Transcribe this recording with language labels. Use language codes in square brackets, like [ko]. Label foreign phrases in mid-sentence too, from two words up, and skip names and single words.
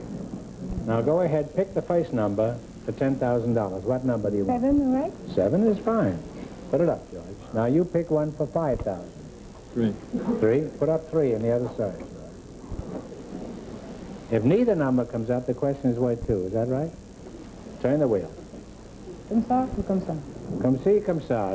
[en] Now, go ahead, pick the first number for $10,000. What number do you want? 7, all right? 7 is fine. Put it up, George. Now, you pick one for 5,000. 3. 3? Put up 3 on the other side. If neither number comes up, the question is worth 2. Is that right? Turn the wheel. [fr] Comme ça ou comme ça? Comme ci, comme ça.